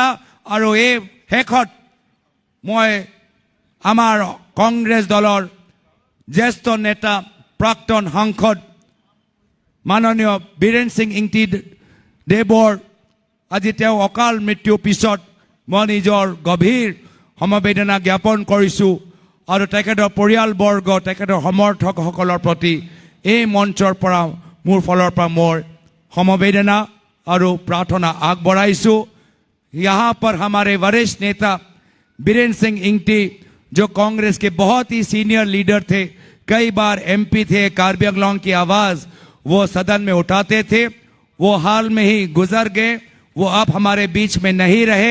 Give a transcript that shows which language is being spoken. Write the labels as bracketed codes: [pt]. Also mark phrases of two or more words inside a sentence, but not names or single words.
[as] আৰু এই শেষত মই আমাৰ কংগ্ৰেছ দলৰ জ্যেষ্ঠ নেতা, প্ৰাক্তন সাংসদ মাননীয় বীৰেন সিং ইংতি দেৱৰ আজি তেওঁ অকাল মৃত্যুৰ পিছত মই নিজৰ গভীৰ সমবেদনা জ্ঞাপন কৰিছোঁ। আৰু তেখেতৰ পৰিয়ালবৰ্গ, তেখেতৰ সমৰ্থকসকলৰ প্ৰতি এই মঞ্চৰ পৰা মোৰ ফালৰ পৰা মোৰ সমবেদনা আৰু প্ৰাৰ্থনা আগবঢ়াইছোঁ। [hi] यहाँ पर हमारे वरिष्ठ नेता बीरेन सिंह इंगटी, जो कांग्रेस के बहुत ही [en] senior leader [hi] थे, कई बार MP थे, कार्बी आंगलोंग की आवाज़ वो सदन में उठाते थे, वो हाल में ही गुजर गए, वो अब हमारे बीच में नहीं रहे।